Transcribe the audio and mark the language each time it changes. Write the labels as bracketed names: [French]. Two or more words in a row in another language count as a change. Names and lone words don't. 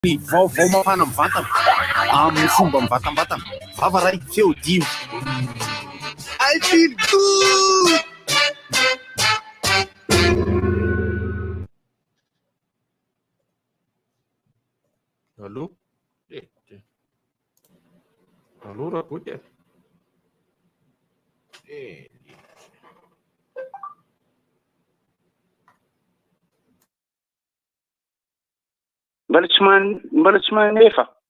[Malagasy] Ny vaovao mafana mivantana amin'ny fomba mivatambatana vava raiky feo dimy. [English] I feel good. [Malagasy] Allô? Allô raboty? Mbola tsy manefa.